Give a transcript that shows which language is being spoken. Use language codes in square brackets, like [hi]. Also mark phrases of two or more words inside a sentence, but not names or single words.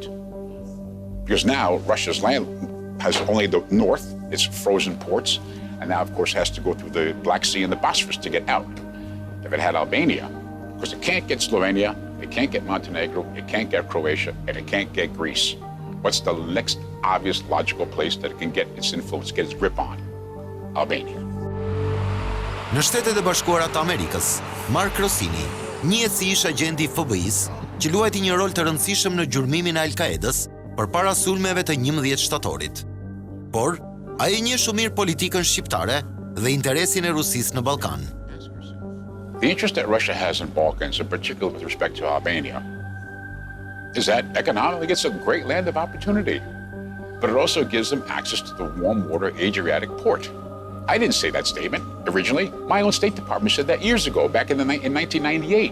[en] Because now Russia's land has only the north, its frozen ports, and now of course has to go through the Black Sea and the Bosphorus to get out. If it had Albania, because it can't get Slovenia, it can't get Montenegro, it can't get Croatia, and it can't get Greece. What's the next obvious logical place that it can get its influence, get its grip on? Albania. [sq] Në Shtetet e Bashkuara të Amerikës, Mark Rossini njihet si ish agenti i FBI-s që luajti një rol të rëndësishëm në gjurmimin e Al-Qaedës përpara sulmeve të 11 shtatorit. Por, ai e njeh shumë mirë politikën shqiptare dhe interesin e Rusisë në Ballkan. [en] The interest that Russia has in Balkans, in particular with respect to Albania, is that economically it's a great land of opportunity. but it also gives them access to the warm water Adriatic port. I didn't say that statement originally. My own State Department said that years ago, back in 1998.